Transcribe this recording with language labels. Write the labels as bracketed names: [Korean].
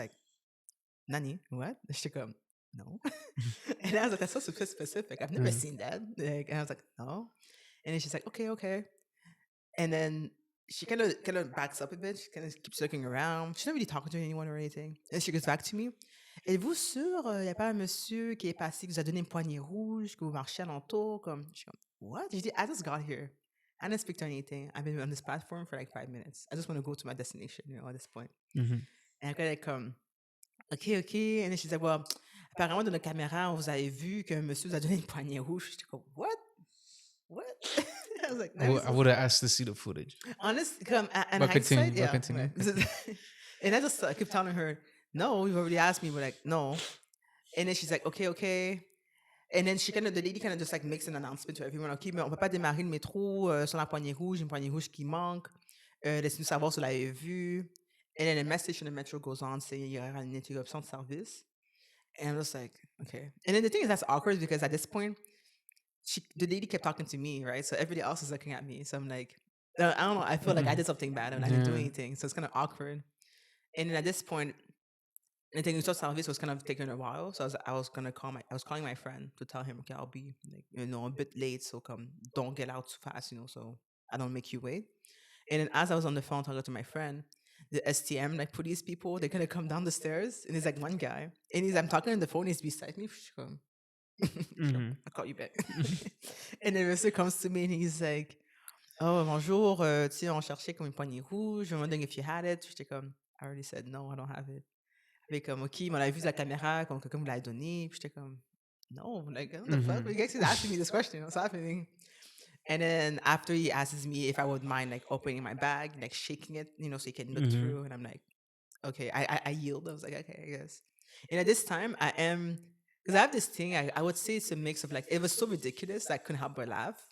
[English] like, Nani? What? [French] J'étais comme, [English] no. And I was like, that's so specific. I've never Mhm. seen that. Like, and I was like, no. And then she's like, okay, okay. And then she kind of backs up a bit. She kind of keeps looking around. She's not really talking to anyone or anything. And she goes back to me. [French] Êtes-vous sûr, il n'y a pas un monsieur qui est passé, qui vous a donné une poignée rouge, que vous marchez alentour? Je suis comme, what? J'ai dit, [English] I just got here. I didn't speak to anything. I've been on this platform for like 5 minutes. I just want to go to my destination, at this point. Mhm. And I kind of come, OK, OK. And then she's like, well, [French] apparemment, dans la caméra, vous avez vu qu'un monsieur vous a donné une poignée rouge. J'étais comme, [English] what? What? I was like, I would have asked to see the footage. honestly, come in But hindsight, continue. yeah. Continue. And I just keep telling her, no, you've already asked me. We're like, no. And then she's like, okay, okay. And then the lady kind of just like makes an announcement to everyone. [French] OK, mais on peut pas démarrer le métro sur la poignée rouge, une poignée rouge qui manque. Laissez-nous savoir si vous l'avez vu. [English] And then the message in the metro goes on saying [French] il y aura une interruption de service. [English] And I'm just like, okay. And then the thing is that's awkward because at this point, the lady kept talking to me, right? So everybody else is looking at me. So I'm like, I don't know. I feel like I did something bad and I didn't do anything. So it's kind of awkward. And then at this point, the thing service was kind of taking a while. So I was calling my friend to tell him, okay, I'll be like, a bit late. So come, don't get out too fast, so I don't make you wait. And then as I was on the phone talking to my friend, the STM, like police people, they're gonna come down the stairs, and there's like one guy, and I'm talking on the phone, he's beside me. Mhm. I'll call you back. And then Monsieur comes to me and he's like, oh, [French] bonjour, tu sais, on cherchait comme une poignée rouge. [English] I'm wondering if you had it. [French] J'étais comme, [English] I already said no, I don't have it. [French] Puis comme, OK, mais on avait vu la caméra, comme quelqu'un me l'a donné. Puis j'étais comme, [English] no, like, what the fuck? You guys is asking me this question. What's happening? And then after he asks me if I would mind like opening my bag, like shaking it, so you can look through. And I'm like, okay, I yield. I was like, okay, I guess. And at this time, I am, because I have this thing, I would say it's a mix of like, it was so ridiculous, I couldn't help but laugh.